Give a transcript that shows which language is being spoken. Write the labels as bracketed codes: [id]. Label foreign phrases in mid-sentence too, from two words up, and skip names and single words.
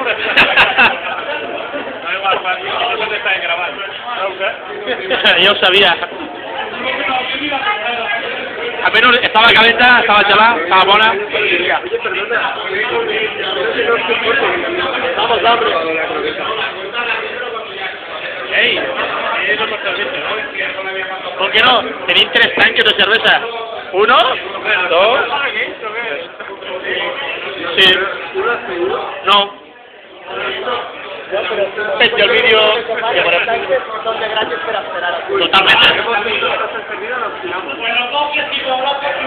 [es] No, igual, no te están grabando. [ca] Jo ho sabia. Almenys estava calenta, estava gelada, estava bona. [es] Oye, perdona. Vamos, hombre. Ey, no pasa nada, ¿Por qué no? [ca] Tenim 3 tanques de cervesa. 1, 2... Sí. No. Penjo el vídeo i veurem. Totalment.